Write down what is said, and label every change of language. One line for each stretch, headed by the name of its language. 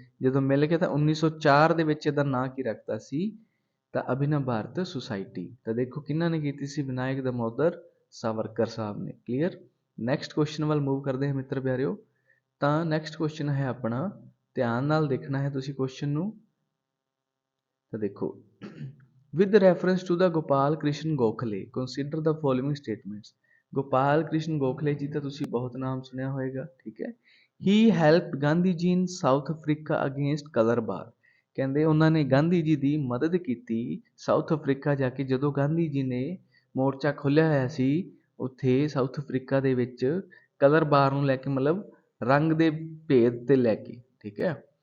Punjabi: ਜਦੋਂ ਮਿਲ ਕੇ ਤਾਂ 1904 ਦੇ ਵਿੱਚ ਇਹਦਾ ਨਾਂ ਕੀ ਰੱਖਤਾ ਸੀ? ਤਾਂ ਅਭਿਨਵ ਭਾਰਤ ਸੁਸਾਇਟੀ। ਤਾਂ ਦੇਖੋ ਕਿਹਨਾਂ ਨੇ ਕੀਤੀ ਸੀ? ਵਿਨਾਇਕ ਦਮੋਦਰ ਸਾਵਰਕਰ ਸਾਹਿਬ ਨੇ, ਕਲੀਅਰ। ਨੈਕਸਟ ਕੁਐਸਚਨ ਵੱਲ ਮੂਵ ਕਰਦੇ ਹਾਂ ਮਿੱਤਰ ਪਿਆਰਿਓ। ਤਾਂ ਨੈਕਸਟ ਕੁਐਸਚਨ ਹੈ ਆਪਣਾ, ਧਿਆਨ ਨਾਲ ਦੇਖਣਾ ਹੈ ਤੁਸੀਂ ਕੁਐਸਚਨ ਨੂੰ। ਤਾਂ ਦੇਖੋ,
English: with reference to the Gopal Krishna Gokhale consider the following statements।
Punjabi: Gopal Krishna Gokhale ਜੀ ਤਾਂ ਤੁਸੀਂ ਬਹੁਤ ਨਾਮ ਸੁਣਿਆ ਹੋਏਗਾ, ਠੀਕ ਹੈ।
English: he helped Gandhi ji in South Africa against colour bar.
Punjabi: ਕਹਿੰਦੇ ਉਹਨਾਂ ਨੇ ਗਾਂਧੀ ਜੀ ਦੀ ਮਦਦ ਕੀਤੀ ਸਾਊਥ ਅਫਰੀਕਾ ਜਾ ਕੇ, ਜਦੋਂ ਗਾਂਧੀ ਜੀ ਨੇ ਮੋਰਚਾ ਖੋਲ੍ਹਿਆ ਹੋਇਆ ਸੀ ਉੱਥੇ ਸਾਊਥ ਅਫਰੀਕਾ ਦੇ ਵਿੱਚ ਕਲਰ ਬਾਰ ਨੂੰ ਲੈ ਕੇ, ਮਤਲਬ ਰੰਗ ਦੇ ਭੇਦ ਤੇ ਲੈ ਕੇ, ਠੀਕ ਹੈ।